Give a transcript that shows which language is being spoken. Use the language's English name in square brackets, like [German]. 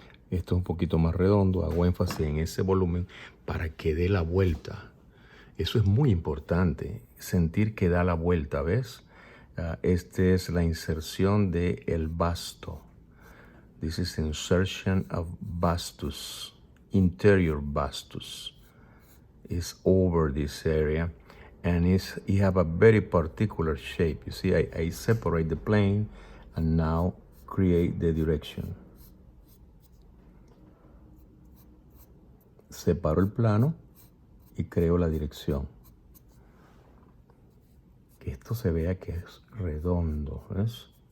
[Spanish] Esto es un poquito más redondo, hago énfasis en ese volumen para que dé la vuelta. Eso es muy importante, sentir que da la vuelta, ¿ves? Esta es la inserción de el basto. [English] This is insertion of vastus, interior vastus. Is over this area. And it have a very particular shape. You see, I separate the plane and now create the direction. [Spanish] Separo el plano y creo la dirección. Que esto se vea que es redondo, ¿ves?